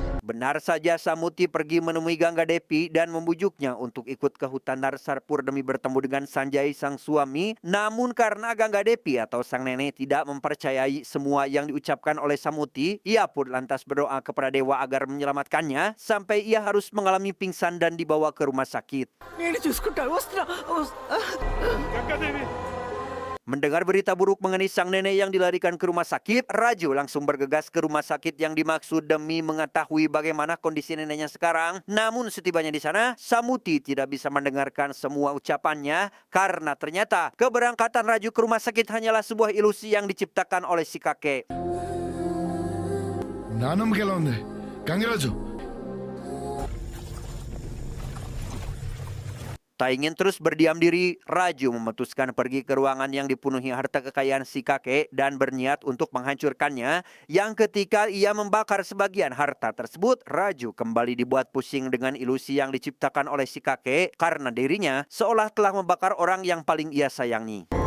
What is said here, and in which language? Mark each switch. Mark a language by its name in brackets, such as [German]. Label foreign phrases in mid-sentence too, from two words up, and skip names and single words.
[Indonesian] Benar saja Samuti pergi menemui Gangga Devi dan membujuknya untuk ikut ke hutan Narsarpur demi bertemu dengan Sanjay sang suami. Namun karena Gangga Devi atau sang nenek tidak mempercayai semua yang diucapkan oleh Samuti, ia pun lantas berdoa kepada dewa agar menyelamatkannya sampai ia harus mengalami pingsan dan dibawa ke rumah sakit. [Telugu] నేను చూసుకుంటాను వస్తున్నా [Indonesian] Mendengar berita buruk mengenai sang nenek yang dilarikan ke rumah sakit, Raju langsung bergegas ke rumah sakit yang dimaksud demi mengetahui bagaimana kondisi neneknya sekarang. Namun setibanya di sana, Samuti tidak bisa mendengarkan semua ucapannya karena ternyata keberangkatan Raju ke rumah sakit hanyalah sebuah ilusi yang diciptakan oleh si kakek. [Telugu] నానమ్మకి ఎలా ఉంది గంగరాజు [Indonesian] Tak ingin terus berdiam diri, Raju memutuskan pergi ke ruangan yang dipenuhi harta kekayaan si kakek dan berniat untuk menghancurkannya. Yang ketika ia membakar sebagian harta tersebut, Raju kembali dibuat pusing dengan ilusi yang diciptakan oleh si kakek karena dirinya seolah telah membakar orang yang paling ia sayangi.